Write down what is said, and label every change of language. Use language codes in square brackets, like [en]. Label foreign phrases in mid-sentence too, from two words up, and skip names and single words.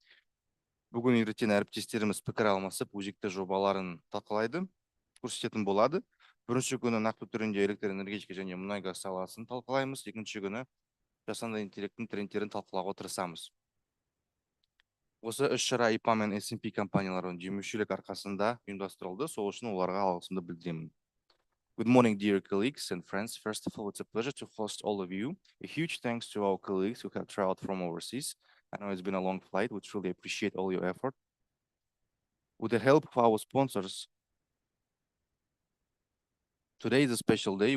[kk] Бүгін ертең әріптестеріміз пікір алмасып, өзекті жобаларын талқылайды, көрсететін болады. Бірінші күні нақты түрінде электр энергетика және мұнай газ саласын талқылаймыз. Екінші күні жасанды интеллекттің трендтерін талқылауға тырысамыз. Осы іс-шара IPA мен S&P компанияларының демеушілік арқасында ұйымдастырылды. Сол үшін оларға алғысымды білдіремін. [en] Good morning, dear colleagues and friends. First of all, it's a pleasure to host all of you. A huge thanks to our colleagues who have traveled from overseas. I know it's been a long flight. We truly appreciate all your effort. With the help of our sponsors, today is a special day.